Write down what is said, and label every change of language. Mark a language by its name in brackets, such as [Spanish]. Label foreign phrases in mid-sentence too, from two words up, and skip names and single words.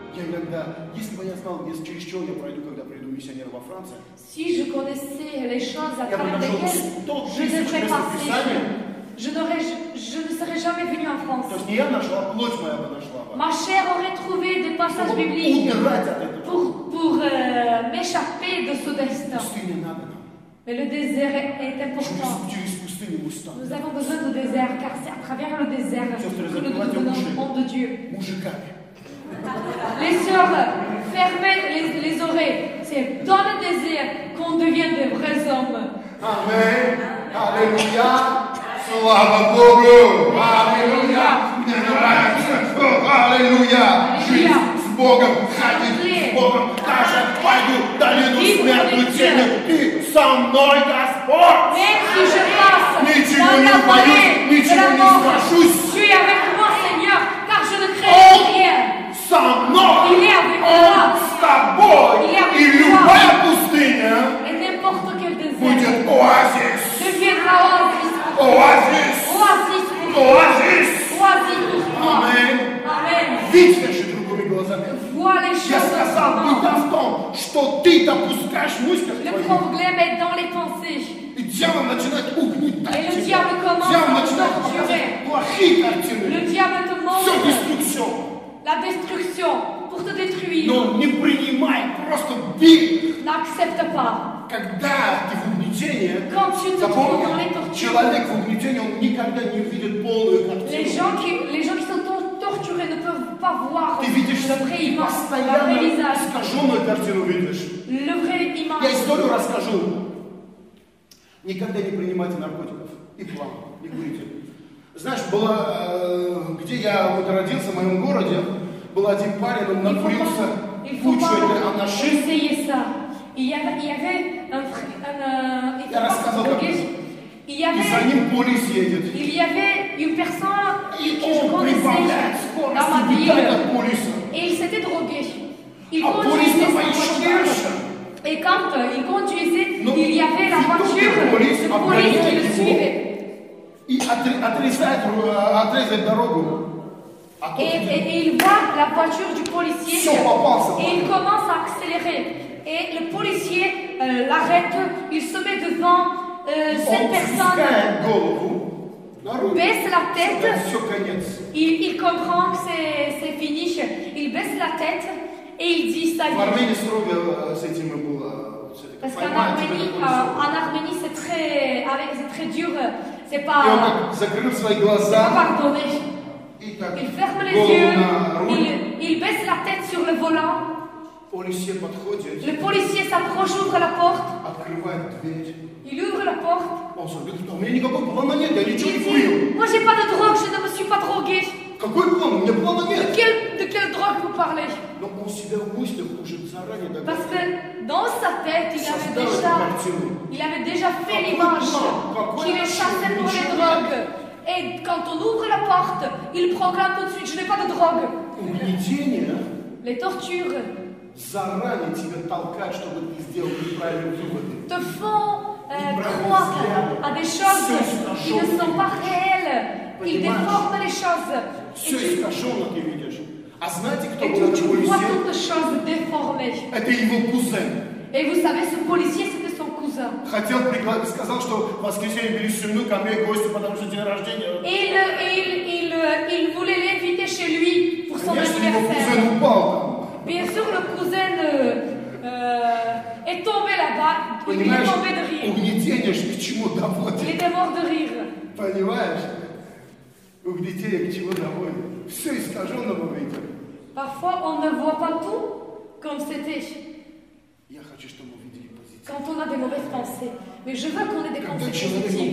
[Russian] если бы я знал, через что я пройду, когда приду миссионер во Францию, [French] Si je connaissais les choses à [Russian] я бы [French] travers [Russian] нашел [French] lesquelles [Russian] 100 [French] je [Russian] тысяч [French] devrais [Russian] мест [French] passer, [Russian] Писания. [French] je ne serais jamais venu en [Russian] То [French] France. [Russian] есть не я нашел, а плоть моя бы нашла бы. [French] Ma chair aurait trouvé des passages [Russian] Чтобы [French] bibliques [Russian] удирать от этого. [French] pour m'échapper de ce destin. [Russian] Пустыня надо нам. [French] Mais le désert est important. [Russian] Через пустыню мы станем. [French] Nous avons besoin de désert, car c'est à travers le désert que nous devenons de Dieu. [Russian] Мужиками. [French] Les sœurs, fermez les oreilles. C'est dans le désert qu'on devient de vrais hommes. [Russian] Аминь. Аллилуйя. Слава Богу. Аллилуйя. Мне нравится. Аллилуйя. Жизнь с Богом. Ходить с Богом. Даже пойду долину смертную тени. Ты со мной, Господь. [French] Même si je passe [Russian] Ничего [French] dans [Russian] не [French] la [Russian] боюсь, [French] vallée de [Russian] ничего [French] la [Russian] не [French] mort, [Russian] страшусь. [French] tu es avec moi, Seigneur, car je ne crains rien. [Russian] Со мной. [French] Il est avec [Russian] Он [French] moi. [Russian] с тобой. [French] Il est avec [Russian] И [French] toi. [Russian] любая пустыня [French] Et n'importe quel désert [Russian] будет оазис. [French] deviendra oasis. [Russian] Оазис. [French] Oasis pour toi. [Russian] Оазис. [French] Oasis pour toi. [Russian] Аминь. [French] Amen. [Russian] Видишь вещи другими глазами. [French] Vois les [Russian] Я [French] choses [Russian] сказал, беда [French] autrement. [Russian] в том, что ты допускаешь в мыслях [French] Le [Russian] твоих. [French] problème est dans les pensées. [Russian] И дьявол начинает угнетать [French] Et le [Russian] тебя. [French] diable commence [Russian] Дьявол [French] à [Russian] начинает [French] torturer. [Russian] показывать плохие картины. [French] Le diable te [Russian] Все [French] montre [Russian] деструкция. [French] la destruction pour te détruire. [Russian] Но не принимай, просто бей. [French] N'accepte pas. [Russian] Когда ты в угнетении, [French] Quand tu te trouves dans les [Russian] запомни, [French] tortures, [Russian] человек в угнетении, он никогда не увидит полную картину. [French] les gens qui sont torturés ne peuvent pas voir [Russian] Ты видишь [French] le vrai image, le vrai [Russian] постоянно [French] visage, [Russian] искаженную картину видишь. [French] le vrai [Russian] Я [French] image. [Russian] историю расскажу. Никогда не принимайте наркотиков и план, не курите. Знаешь, было, где я вот родился, в моем городе, был один парень, он накурился [French] Il faut [Russian] кучу [French] pas [Russian] анаши. [French] essayer ça. Il y avait un il faut [Russian] Я [French] pas [Russian] рассказал, [French] se [Russian] как [French] droguer. Il y [Russian] и за [French] avait [Russian] ним полис едет. [French] Il y avait une personne [Russian] И [French] que je [Russian] он [French] connaissais [Russian] прибавляет [French] dans ma [Russian] скорость, [French] ville [Russian] убегает от полиса. [French] et il s'était drogué. Il [Russian] А полис [French] conduisait [Russian] давай [French] sa [Russian] еще [French] voiture [Russian] дальше. [French] et quand il conduisait, Non, il y avait la il faut voiture que police de police qui le [Russian] обгоняет его. [French] suivait. [Russian] И отрезает дорогу. А тот [French] Et il voit la voiture du policier [Russian] Все, попался. [French] et il commence à accélérer. Et le policier l'arrête, il se met devant cette [Russian] Он [French] personne, [Russian] спускает голову на руль. [French] baisse la tête. [Russian] Все, конец. [French] Il comprend que c'est fini, il baisse la tête et il dit ça y [Russian] В [French] est. [Russian] Армении строго с этим и было. [French] Parce qu'en Arménie, c'est très dur, c'est [Russian] И он [French] pas [Russian] так закрыл свои глаза [French] pardonné. [Russian] и так [French] Il ferme les [Russian] голову [French] yeux, [Russian] на руль. [French] il baisse la tête sur le volant, [Russian] Полисия подходит, [French] le policier s'approche, ouvre la porte, [Russian] открывает дверь. [French] il ouvre la porte, [Russian] Он говорит, у меня никакого плана нет, я [French] il [Russian] ничего не курил. [French] dit, moi j'ai pas de drogue, je ne me suis pas drogué. [Russian] Какой план? У меня плана нет. [French] De quelle drogue vous parlez? [Russian] Но он себя в мыслях уже заранее [French] Parce [Russian] догадывается. [French] que dans sa tête, il avait déjà fait l'image qu'il est chassé pour les drogues. Et quand on ouvre la porte, il proclame tout de suite, je n'ai pas de drogue. [Russian] Угнетение [French] Les tortures [Russian] заранее тебя толкает, чтобы ты сделал неправильные выводы. [French] te font croire à des choses qui ne sont pas réelles. Ils déforment les choses. [Russian] Все искаженно ты видишь. А знаете, кто [French] Et [Russian] был на [French] tu vois [Russian] полисе? [French] toutes choses déformées. [Russian] Это его кузен. [French] Et vous savez, ce policier, c'était son cousin. [Russian] Сказал, что в воскресенье бери семью ко мне гости, потому что день рождения. [French] Il voulait l'inviter chez lui pour son [Russian] Конечно, его [French] anniversaire. [Russian] кузен упал. [French] Bien sûr, le cousin est tombé là-bas. Il est [Russian] Понимаешь, [French] tombé de rire. [Russian] угнетение ж к чему [French] Il [Russian] доводит. [French] était mort de rire. [Russian] Понимаешь? Угнетение к чему доводит. Все искаженно мы видим. [French] Parfois, on ne voit pas tout comme c'était [Russian] Я хочу, чтобы мы видели позитив. [French] quand on a des mauvaises pensées. Mais je veux qu'on ait des [Russian] Когда [French] pensées [Russian] человек [French] positives.